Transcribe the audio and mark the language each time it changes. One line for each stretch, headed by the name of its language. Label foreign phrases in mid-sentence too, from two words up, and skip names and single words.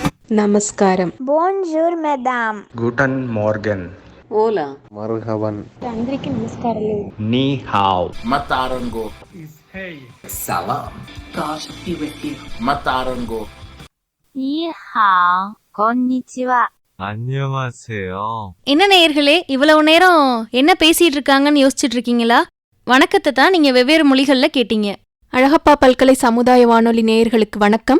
Tamil: நமஸ்காரம்.
French: Bonjour, madame.
German: Guten Morgen.
Spanish: ஓலா.
Arabic: Marhaban.
Telugu: అందరికి నమస్కారాలు.
Chinese: Ni hao. Matarango.
English: Hey.
Arabic: Salam.
English: God be with you. Matarango.
Chinese: 你好, konnichiwa.
Korean: 안녕하세요.
Tamil: என்ன நேயர்களே, இவ்வளவு நேரம் என்ன பேசிட்டு இருக்காங்கன்னு யோசிச்சுட்டு இருக்கீங்களா? வணக்கத்தை தான் நீங்க வெவ்வேறு மொழிகள்ல கேட்டீங்க. அழகப்பா பல்கலை சமுதாய வானொலி நேயர்களுக்கு வணக்கம்.